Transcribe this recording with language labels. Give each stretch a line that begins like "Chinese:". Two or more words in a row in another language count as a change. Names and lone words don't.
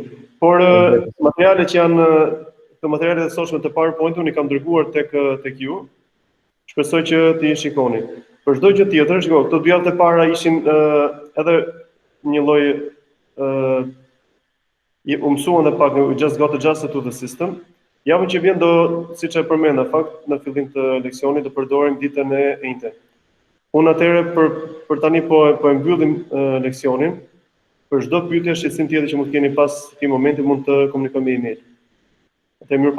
Albanian: Por materialet që janë të materialet e sotshme të PowerPoint unë i kam dërguar tek ju. Shpresoj që ti shikoni. Për çdo gjë tjetër, shiko, këto 2 javë të para ishin edhe një lloj u mësuan dhe pak
English: we just got adjusted to the system.
Albanian: Javën që vjen do, siç e përmenda fakt në fillim të leksionit, do përdorim ditën e njëjtë. Unë atëherë për tani po e mbyllim leksionin. Për çdo pyetje shqetësim tjetër që mund të keni pas këtij momenti mund të komunikojmë me email.